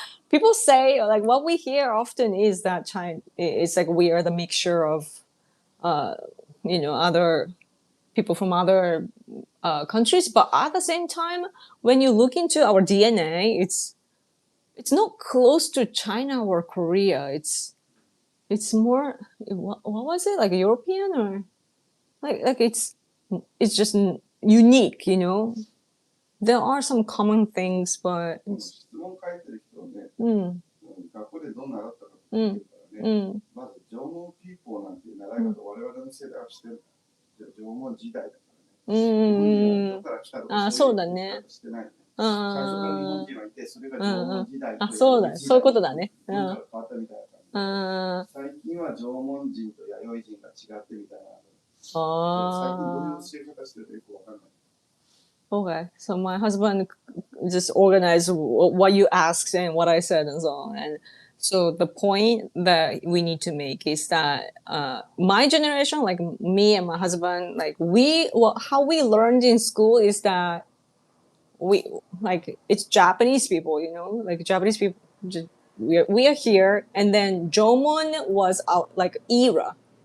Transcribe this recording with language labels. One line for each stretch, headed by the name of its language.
English: People say like what we hear often is that China it's like we are the mixture of other people from other countries, but at the same time, when you look into our DNA, it's not close to China or Korea. It's more what was it, like European or like it's just unique, There are some common things, but
Japanese: 質問書いてる人はね、学校でどう習ったかって言うからね、まず縄文ピーポーなんていう習い方、我々の世代はしてる。縄文時代だからね。どこから来たとかそういう言い方してないね。最初から日本人はいて、それが縄文時代というそうだね、そういうことだね。文化が変わったみたいな感じ。最近は縄文人と弥生人が違ってみたいな。最近どういう教え方してるかよくわかんない。
English: Okay, so my husband just organized what you asked and what I said and so on. And so the point that we need to make is that my generation, like me and my husband, like how we learned in school is that it's Japanese people, like Japanese people, we are here, and then Jomon was out like era.